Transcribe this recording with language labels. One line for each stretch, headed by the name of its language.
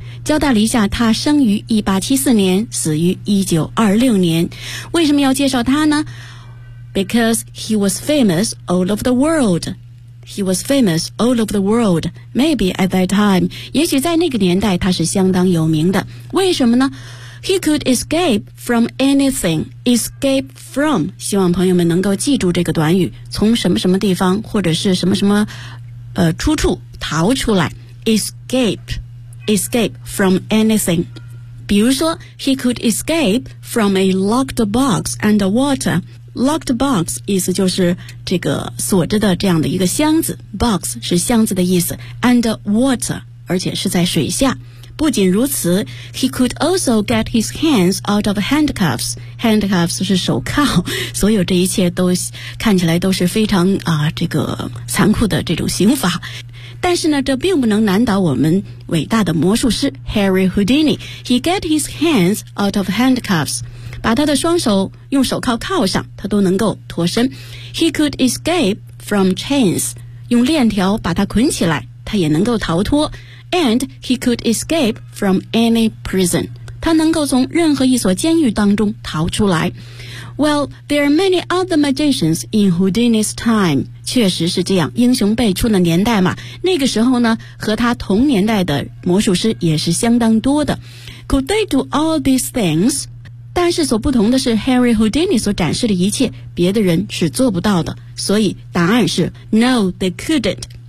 Chinese: 交代了一下他生于1874年死于1926年。为什么要介绍他呢?
English: Because he was famous all over the world. He was famous all over the world. Maybe at that time.
Chinese: 也许在那个年代他是相当有名的。为什么呢?
English: He could escape from anything. Escape from
Chinese: 希望朋友们能够记住这个短语从什么什么地方或者是什么什么出处逃出来
English: Escape from anything
Chinese: 比如说
English: He could escape from a locked box and water Locked box
Chinese: 意思就是这个锁着的这样的一个箱子 Box 是箱子的意思
English: And water
Chinese: 而且是在水下不仅如此
English: ，he could also get his hands out of handcuffs.
Chinese: Handcuffs 是手铐。所有这一切都看起来都是非常啊、这个残酷的这种刑罚。但是呢，这并不能难倒我们伟大的魔术师 Harry Houdini.
English: He get his hands out of handcuffs.
Chinese: 把他的双手用手铐铐上，他都能够脱身。
English: He could escape from chains，
Chinese: 用链条把他捆起来，他也能够逃脱。
English: And he could escape from any prison，
Chinese: 他能够从任何一所监狱当中逃出来。
English: Well, there are many other magicians in Houdini's time.
Chinese: 确实是这样，英雄辈出的年代嘛。那个时候呢，和他同年代的魔术师也是相当多的。
English: Could they do all these things?
Chinese: 但是所不同的是 Harry Houdini 所展示的一切别的人是做不到的，所以答案是
English: No, they couldn't.